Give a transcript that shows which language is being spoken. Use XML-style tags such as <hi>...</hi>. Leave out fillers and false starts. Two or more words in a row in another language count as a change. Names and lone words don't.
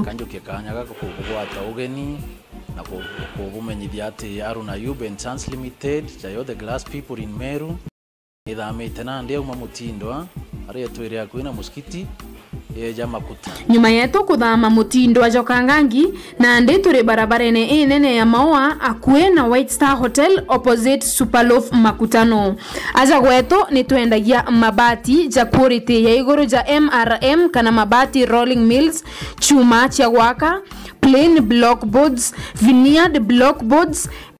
<mer>Kanjuke kanyaga kubugwata ugeni na kubumenyithia ati Aruna Yuben Sons Limited jayo</mer> <en>the glass people in Meru</en> <mer>ithamite na ndia uma mutindwa aria twire akwina muskiti Jamakuta. Nyuma yetu kuthama mutindo wa Jokangangi na ndi turi barabarene nene ya Maua akue na White Star Hotel opposite Superloaf Makutano. Aja gwetu ni tuendagia mabati ja quality ya iguru ja MRM kana mabati</mer> <en>rolling mills,</en> <mer>chuma cha gwaka,</mer> <en>plain block boards, veneered block boards,</en>